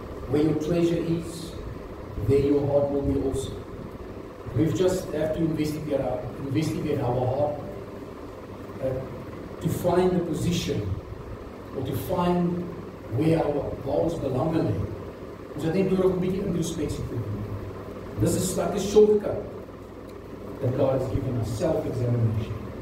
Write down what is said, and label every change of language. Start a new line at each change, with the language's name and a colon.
English: Where your treasure is, there your heart will be also. We just have to investigate our heart to find the position or to find where
Afrikaans: ons belange lê. Ons het net nodig 'n bietjie introspeksie te doen.
English: This is like a shortcut that God has given us, self-examination.